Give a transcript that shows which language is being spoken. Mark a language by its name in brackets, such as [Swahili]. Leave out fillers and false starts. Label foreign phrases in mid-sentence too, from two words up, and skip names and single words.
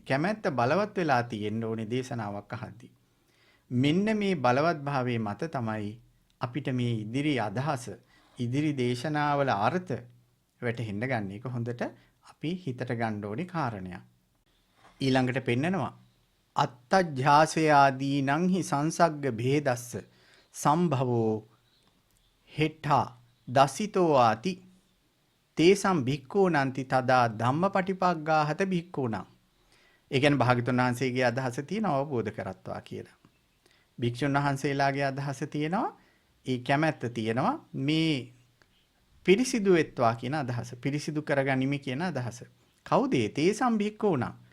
[Sinhala] කැමැත්ත බලවත් වෙලා තියෙන්න ඕනේ දේශනාවක් අහද්දී. මෙන්න මේ බලවත් භාවයේ මත තමයි අපිට මේ ඉදිරි අදහස, ඉදිරි දේශනාවල අර්ථ වැටහෙන්න ගන්න. ඒක හොඳට අපි හිතට ගන්න ඕනේ කාරණයක්. ඊළඟට පෙන්නනවා [Pali] අත්තජ්ජාසයාදීනං හි සංසග්ග භේදස්ස සම්භවෝ හෙට්ඨා දසිතෝ ආති තේසම් භික්ඛූනන්ති තදා ධම්මපටිපග්ගාහත භික්ඛූණං. [Sinhala] ඒ කියන්නේ භාග්‍යතුන් වහන්සේගේ අදහස තියෙන අවබෝධ කරත්වා කියලා. භික්ෂුන් වහන්සේලාගේ අදහස තියෙනවා, ඒ කැමැත්ත තියෙනවා මේ පිරිසිදු වෙත්වා කියන අදහස. පිරිසිදු කරගනිමි කියන අදහස. කවුද ඒ [Pali] තේසම් භික්ඛූණං?